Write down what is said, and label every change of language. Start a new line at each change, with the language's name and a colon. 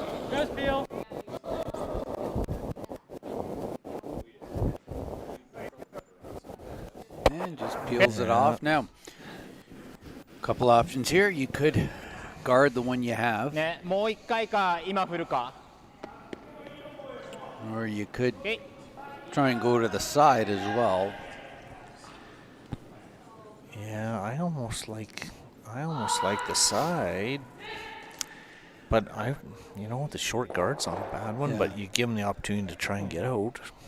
English: Just feel. And just peels it off. Now, a couple options here. You could guard the one you have,
Japanese: ね、もう一回か今振るか。
English: or you could Okay. try and go to the side as well. Yeah, I almost like the side. But the short guard's not a bad one, Yeah. but you give them the opportunity to try and get out.